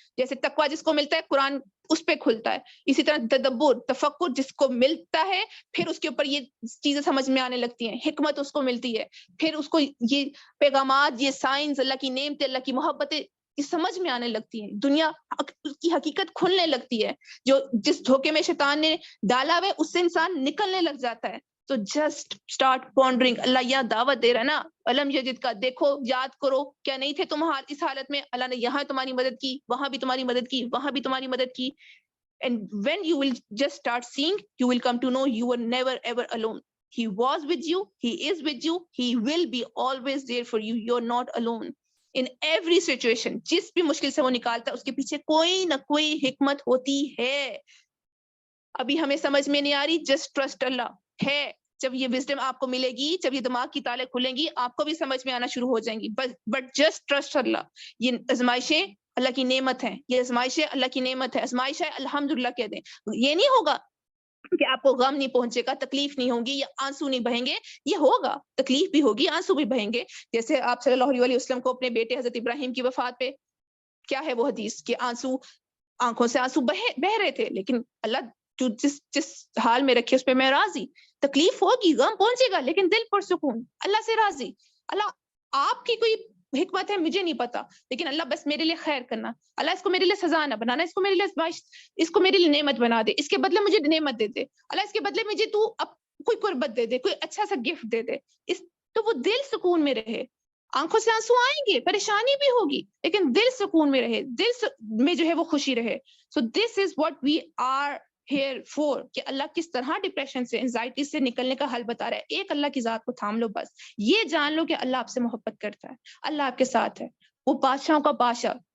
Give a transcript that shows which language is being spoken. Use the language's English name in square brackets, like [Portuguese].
[Urdu] جیسے تقوی جس کو ملتا ہے قرآن اس پہ کھلتا ہے, اسی طرح تدبر, تفکر جس کو ملتا ہے پھر اس کے اوپر یہ چیزیں سمجھ میں آنے لگتی ہیں, حکمت اس کو ملتی ہے, پھر اس کو یہ پیغامات, یہ سائنس, اللہ کی نعمتیں, اللہ کی محبتیں یہ سمجھ میں آنے لگتی ہیں, دنیا کی حقیقت کھلنے لگتی ہے. جو جس دھوکے میں شیطان نے ڈالا ہوا ہے اس سے انسان نکلنے لگ جاتا ہے. تو [English] Just start pondering. [Urdu] اللہ یہ دعوت دے رہا ہے نا, علم یجد کا, دیکھو یاد کرو, کیا نہیں تھے تم اس حالت میں, اللہ نے یہاں تمہاری مدد کی, وہاں بھی تمہاری مدد کی, وہاں بھی تمہاری مدد کی. [English] And when you will just start seeing, you will come to know you were never ever alone. He was with you, he is with you, he will be always there for you. You're not alone in every situation. [Urdu] جس بھی مشکل سے وہ نکالتا ہے اس کے پیچھے کوئی نہ کوئی حکمت ہوتی ہے. ابھی ہمیں سمجھ میں نہیں آ رہی, [English] just trust اللہ [Urdu] ہے. جب یہ وزڈم آپ کو ملے گی, جب یہ دماغ کی تالے کھلیں گی, آپ کو بھی سمجھ میں آنا شروع ہو جائیں گی. [English] But just trust اللہ. [Urdu] یہ آزمائشیں اللہ کی نعمت ہیں, یہ آزمائشیں اللہ کی نعمت ہے. آزمائش ہے الحمدللہ کہہ دیں. یہ نہیں ہوگا کہ آپ کو غم نہیں پہنچے گا, تکلیف نہیں ہوگی یا آنسو نہیں بہیں گے. یہ ہوگا, تکلیف بھی ہوگی, آنسو بھی بہیں گے. جیسے آپ صلی اللہ علیہ وسلم کو اپنے بیٹے حضرت ابراہیم کی وفات پہ کیا ہے وہ حدیث کہ آنسو, آنکھوں سے آنسو بہ رہے تھے, لیکن اللہ جو جس حال میں رکھے اس پہ میں راضی. تکلیف ہوگی, غم پہنچے گا, لیکن دل پر سکون, اللہ سے راضی. اللہ آپ کی کوئی حکمت ہے مجھے نہیں پتا, لیکن اللہ بس میرے لیے خیر کرنا. اللہ اس کو میرے لیے سزا نہ بنانا, اس کو میرے لیے اس کو میرے لیے نعمت بنا دے, اس کے بدلے مجھے نعمت دے دے. اللہ اس کے بدلے مجھے تو کوئی قربت دے دے, کوئی اچھا سا گفٹ دے دے. تو وہ دل سکون میں رہے. آنکھوں سے آنسو آئیں گے, پریشانی بھی ہوگی, لیکن دل سکون میں رہے, دل میں جو ہے وہ خوشی رہے. [English] so this is what we are here for, [Urdu] کہ اللہ کس طرح ڈپریشن سے, انزائٹی سے نکلنے کا حل بتا رہا ہے. ایک اللہ کی ذات کو تھام لو, بس یہ جان لو کہ اللہ آپ سے محبت کرتا ہے, اللہ آپ کے ساتھ ہے, وہ بادشاہوں کا بادشاہ.